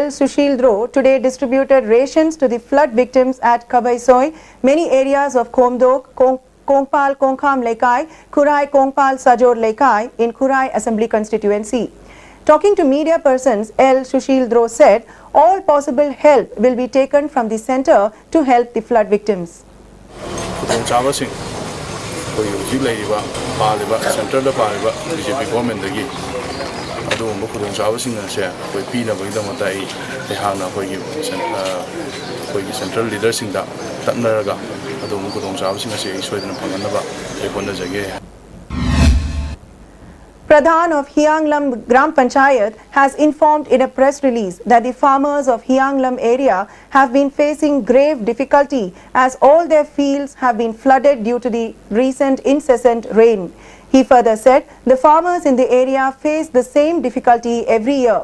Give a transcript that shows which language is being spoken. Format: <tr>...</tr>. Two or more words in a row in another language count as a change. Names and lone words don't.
<en>Sushildro today distributed rations to the flood victims at Kabaisoi, many areas of Khomdok, Kongpal Kongkham Lekai, Kurai Kongpal Sajor Lekai in Kurai Assembly constituency. Talking to media persons, L. Sushildro said all possible help will be taken from the centre to help the flood victims.</en> <mni>BJP government ꯑꯗꯨꯒꯨꯝꯕ ꯈꯨꯗꯣꯡꯆꯥꯕꯁꯤꯡ ꯑꯁꯦ ꯑꯩꯈꯣꯏ ꯄꯤꯅꯕꯒꯤꯗꯃꯛꯇ ꯑꯩꯍꯥꯛꯅ ꯑꯩꯈꯣꯏꯒꯤ</mni> <en>central leadersingda</en> <mni>ꯇꯛꯅꯔꯒ ꯑꯗꯨꯒꯨꯝꯕ ꯈꯨꯗꯣꯡꯆꯥꯕꯁꯤꯡ ꯑꯁꯦ ꯑꯩ ꯁꯣꯏꯗꯅ ꯐꯪꯍꯟꯅꯕ ꯑꯩ ꯍꯣꯠꯅꯖꯒꯦ.</mni> <en>Pradhan of Hianglam Gram Panchayat has informed in a press release that the farmers of Hianglam area have been facing grave difficulty as all their fields have been flooded due to the recent incessant rain. He further said the farmers in the area face the same difficulty every year.</en>